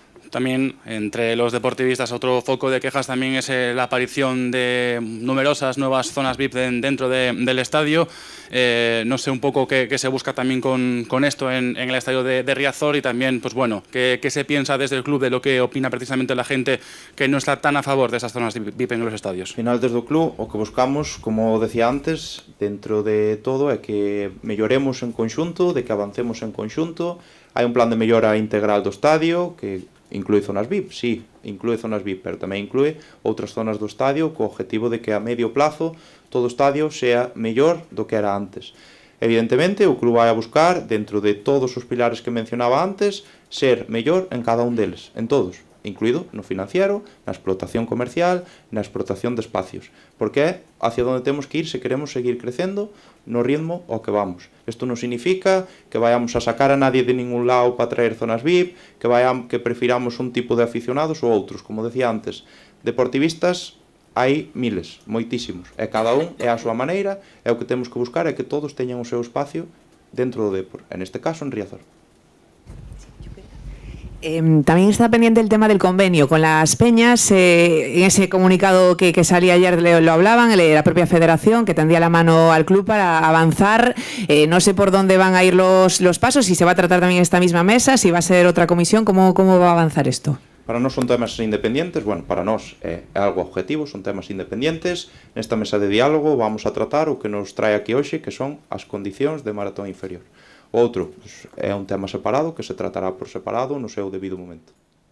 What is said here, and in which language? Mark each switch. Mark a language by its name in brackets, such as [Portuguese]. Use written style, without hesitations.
[Spanish] También entre los deportivistas otro foco de quejas también es la aparición de numerosas nuevas zonas VIP dentro del estadio. No sé un poco qué se busca también con esto en el estadio de Riazor y también, pues bueno, qué se piensa desde el club de lo que opina precisamente la gente que no está tan a favor de esas zonas VIP en los estadios. [Galician] Al final, desde o club, o que buscamos, como decía antes, dentro de todo é que melloremos en conxunto, de que avancemos en conxunto. Hai un plan de mellora integral do estadio que inclúe zonas VIP, sí, inclúe zonas VIP, pero tamén inclúe outras zonas do estadio co objetivo de que a medio plazo todo o estadio sea mellor do que era antes. Evidentemente, o club vai a buscar, dentro de todos os pilares que mencionaba antes, ser mellor en cada un deles, en todos, incluído no financiero, na explotación comercial, na explotación de espacios, porque é hacia onde temos que ir se queremos seguir crecendo no ritmo ao que vamos. Isto non significa que vayamos a sacar a nadie de ningún lado para traer zonas VIP, que prefiramos un tipo de aficionados ou outros. Como decía antes, deportivistas hai miles, moitísimos, e cada un é a súa maneira, e o que temos que buscar é que todos teñan o seu espacio dentro do Depor, en este caso en Riazor. [Spanish] También está pendiente el tema del convenio con las peñas. En ese comunicado que salía ayer lo hablaban, la propia federación, que tendía la mano al club para avanzar. No sé por dónde van a ir los pasos, si se va a tratar también esta misma mesa, si va a ser otra comisión, ¿cómo va a avanzar esto? [Galician] Para nós son temas independientes, bueno, para nós é algo objetivo, son temas independientes. Nesta mesa de diálogo vamos a tratar o que nos trae aquí hoxe, que son as condicións de maratón inferior. O outro é un tema separado que se tratará por separado no seu debido momento.